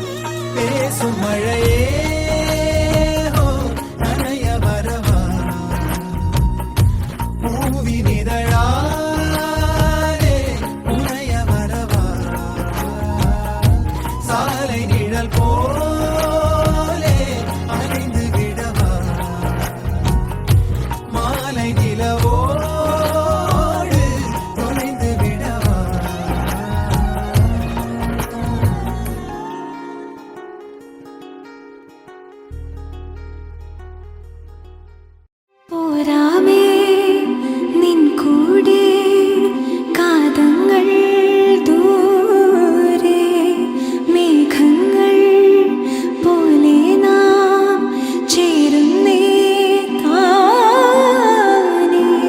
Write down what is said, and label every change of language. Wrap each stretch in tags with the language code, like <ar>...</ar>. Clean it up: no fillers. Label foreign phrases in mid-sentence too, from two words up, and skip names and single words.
<ta>பேசும் மழையே ஹோ, நனைய வரவா பூவின் இதழாலே உனைய வரவா சாலை நிழல் போலே அணைந்து விடவா மாலை நிலவோடு தொலைந்து விடவா</ta> <ml>പോരാമേ നിൻ കൂടെ കാതങ്ങൾ ദൂരെ മേഘങ്ങൾ പോലെ നാം ചേരുന്നേ താനേ.</ml>